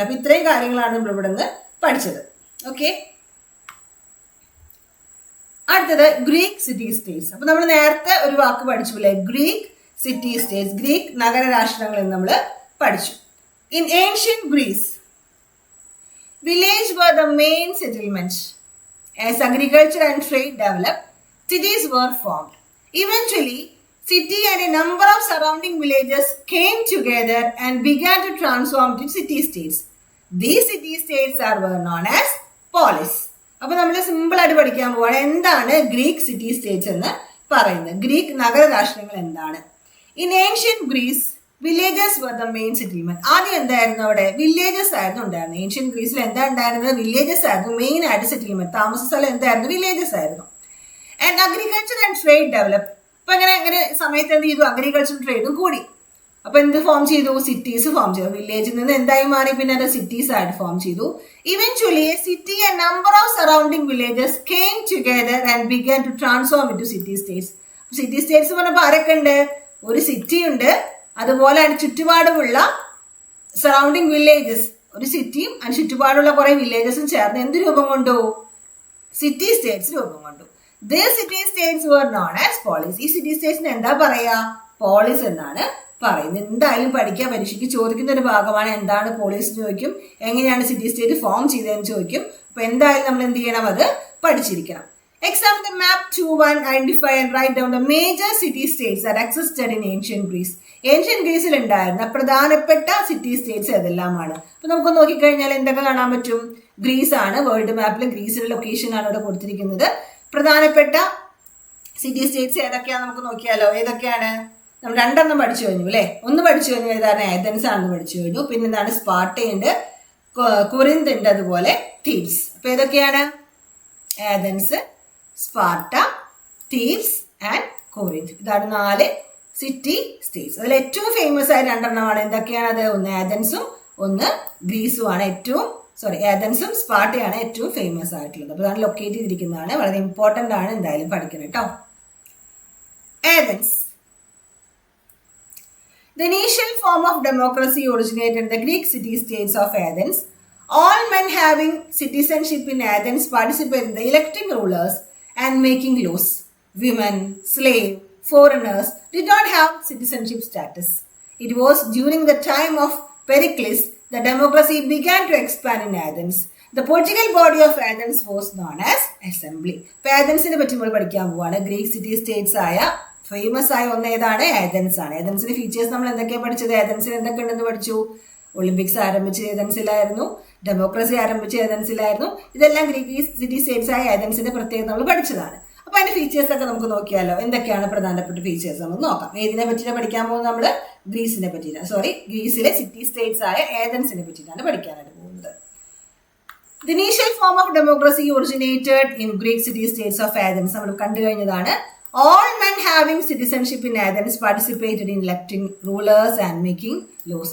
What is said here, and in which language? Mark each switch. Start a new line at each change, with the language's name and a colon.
Malayalam: അപ്പൊ ഇത്രയും കാര്യങ്ങളാണ് നമ്മൾ ഇവിടെ നിന്ന് പഠിച്ചത്. ഓക്കെ, അടുത്തത് ഗ്രീക്ക് സിറ്റി സ്റ്റേറ്റ്സ്. അപ്പൊ നമ്മൾ നേരത്തെ ഒരു വാക്ക് പഠിച്ചു, ഗ്രീക്ക് സിറ്റി സ്റ്റേറ്റ്സ്, ഗ്രീക്ക് നഗരരാഷ്ട്രങ്ങളിൽ നമ്മൾ പഠിച്ചു.
English: In ancient Greece village were the main settlement. As agriculture and trade developed, cities were formed. Eventually, city and a number of surrounding villages came together and began to transform into city states. These city states were known as polis.
Malayalam: അപ്പൊ നമ്മൾ simple ആയിട്ട് പഠിക്കാൻ പോവാണ് എന്താണ് Greek city States എന്ന് പറയുന്നത്. Greek നഗരരാഷ്ട്രങ്ങൾ എന്താണ്?
English: In ancient Greece villages were the main settlement.
Malayalam: ആദ്യം എന്തായിരുന്നു? അവിടെ വില്ലേജസ് ആയിരുന്നു ഉണ്ടായിരുന്നത്. ഏൻഷ്യൻ ഗ്രീസിൽ എന്താ ഉണ്ടായിരുന്നത്? വില്ലേജസ് ആയിരുന്നു മെയിൻ ആയിട്ട് സെറ്റിൽമെന്റ്. താമസ സ്ഥലം എന്തായിരുന്നു? വില്ലേജസ് ആയിരുന്നു.
English: And agriculture and trade develop.
Malayalam: അപ്പൊ അങ്ങനെ സമയത്ത് എന്ത് ചെയ്തു? അഗ്രികൾച്ചറും ട്രേഡും കൂടി. അപ്പൊ എന്ത് ഫോം ചെയ്തു? സിറ്റീസ് ഫോം ചെയ്തു. വില്ലേജിൽ നിന്ന് എന്തായി മാറി? പിന്നെ അത് സിറ്റീസ് ആയിട്ട് ഫോം ചെയ്തു.
English: Eventually city and number of surrounding villages came together and began to transform into city states.
Malayalam: City States പറഞ്ഞപ്പോൾ ആരൊക്കെ ഉണ്ട്? ഒരു സിറ്റി ഉണ്ട്, അതുപോലെ അതിന് ചുറ്റുപാടുമുള്ള സറൗണ്ടിങ് വില്ലേജസ്, ഒരു സിറ്റിയും അതിന് ചുറ്റുപാടുള്ള കുറെ വില്ലേജസും ചേർന്ന് എന്ത് രൂപം കൊണ്ടു? സിറ്റി സ്റ്റേറ്റ്സ് രൂപം കൊണ്ടു.
English: These city states were known as polis.
Malayalam: ഈ സിറ്റി സ്റ്റേറ്റ്സിന് എന്താ പറയാ? പോളിസ് എന്നാണ് പറയുന്നത്. എന്തായാലും പഠിക്കാൻ പരീക്ഷയ്ക്ക് ചോദിക്കുന്ന ഒരു ഭാഗമാണ്. എന്താണ് പോളിസ് എന്ന് ചോദിക്കും, എങ്ങനെയാണ് സിറ്റി സ്റ്റേറ്റ് ഫോം ചെയ്തതെന്ന് ചോദിക്കും. അപ്പൊ എന്തായാലും നമ്മൾ എന്ത് ചെയ്യണം? അത് പഠിച്ചിരിക്കണം.
English: Examine the map 2.1, identify and write down the major city states that existed in ancient Greece.
Malayalam: Ancient ഗ്രീസിൽ ഉണ്ടായിരുന്ന പ്രധാനപ്പെട്ട സിറ്റി സ്റ്റേറ്റ്സ് ഏതെല്ലാമാണ്? അപ്പൊ നമുക്ക് നോക്കിക്കഴിഞ്ഞാൽ എന്തൊക്കെ കാണാൻ പറ്റും? ഗ്രീസ് ആണ്. വേൾഡ് മാപ്പിൽ ഗ്രീസിന്റെ ലൊക്കേഷൻ ആണ് ഇവിടെ കൊടുത്തിരിക്കുന്നത്. പ്രധാനപ്പെട്ട സിറ്റി സ്റ്റേറ്റ്സ് ഏതൊക്കെയാണ് നമുക്ക് നോക്കിയാലോ. ഏതൊക്കെയാണ്? നമ്മൾ 2 പഠിച്ചു കഴിഞ്ഞു അല്ലെ. ഒന്ന് പഠിച്ചു കഴിഞ്ഞു, ഏതാണ്? ഏതൻസ് ആണെന്ന് പഠിച്ചു കഴിഞ്ഞു. പിന്നെ എന്താണ്? സ്പാർട്ടയുണ്ട്, കൊറിന്ത് ഉണ്ട്, അതുപോലെ തീബ്സ്. അപ്പൊ ഏതൊക്കെയാണ്? Athens, Sparta, Thebes and കൊറിന്ത്. ഇതാണ് 4 സിറ്റി സ്റ്റേറ്റ്സ്. അതിൽ ഏറ്റവും ഫേമസ് ആയ 2 എന്തൊക്കെയാണ്? അത് ഒന്ന് ഏതൻസും ഒന്ന് ഗ്രീസും ആണ്. ഏതൻസും സ്പാർട്ടയാണ് ഏറ്റവും ഫേമസ് ആയിട്ടുള്ളത്. അപ്പൊ അതാണ് ലൊക്കേറ്റ് ചെയ്തിരിക്കുന്നതാണ്. വളരെ ഇമ്പോർട്ടന്റ് ആണ്, എന്തായാലും പഠിക്കണം കേട്ടോ. Athens.
English: The initial form of democracy originated in the Greek city-states of Athens. All men having citizenship in Athens participated in the electing rulers and making laws. Women, slave, foreigners did not have citizenship status. It was during the time of Pericles that democracy began to expand in Athens. The political body of Athens was known as Assembly.
Malayalam: ഇപ്പൊ ഏതൻസിനെ പറ്റി നമ്മൾ പഠിക്കാൻ പോവാണ്. Greek city States ആയ famous ആയ ഒന്ന് ഏതാണ്? Athens ആണ്. ഏതൻസിന്റെ ഫീച്ചേഴ്സ് നമ്മൾ എന്തൊക്കെയാണ് പഠിച്ചത്? ഏതൻസിൽ എന്തൊക്കെ ഉണ്ടെന്ന് പഠിച്ചു. ഒളിമ്പിക്സ് ആരംഭിച്ചത് ഏതൻസിലായിരുന്നു, ഡെമോക്രസി ആരംഭിച്ചത് ഏതൻസിലായിരുന്നു. ഇതെല്ലാം ഗ്രീക്ക് സിറ്റി സ്റ്റേറ്റ്സ് ആയ ഏതൻസിന്റെ പ്രത്യേകത നമ്മൾ പഠിച്ചതാണ്. അപ്പൊ അതിന്റെ ഫീച്ചേഴ്സ് ഒക്കെ നമുക്ക് നോക്കിയാലോ. എന്തൊക്കെയാണ് പ്രധാനപ്പെട്ട ഫീച്ചേഴ്സ് നമുക്ക് നോക്കാം. ഏതിനെ പറ്റിയാണ് പഠിക്കാൻ പോകുന്നത്? നമ്മള് ഗ്രീസിനെ പറ്റിയിട്ടാണ്. ഗ്രീസിലെ സിറ്റി സ്റ്റേറ്റ്സ് ആയ ഏതൻസിനെ പറ്റിയിട്ടാണ് പഠിക്കാനായിട്ട് പോകുന്നത്.
English: The initial form of democracy originated in Greek city states of Athens.
Malayalam: നമ്മൾ കണ്ടു കഴിഞ്ഞതാണ്.
English: All men having citizenship in Athens participated in electing rulers and making laws.